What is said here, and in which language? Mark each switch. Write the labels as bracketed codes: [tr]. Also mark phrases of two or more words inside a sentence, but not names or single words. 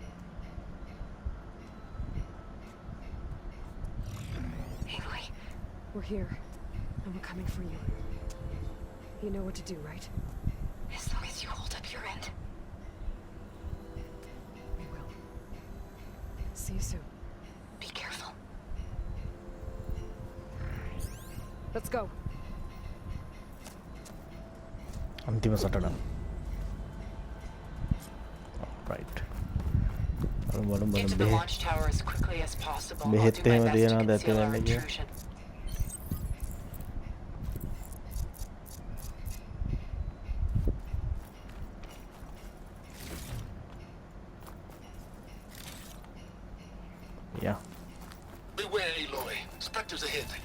[en] Aloy, we're here, and we're coming for you. You know what to do, right? As long as you hold up your end. We will. See you soon. Be careful. Let's go. [si] අන්තිම සටන. [en] Right. Get to the launch tower as quickly as possible. I'll [si] බෙහෙත් [en] do my [si] එහෙම [en] best to [si] තියනවද [en] conceal our [si] ඇතුළේ කියලා? [en] intrusion. Yeah. Beware, Aloy. Spectres ahead.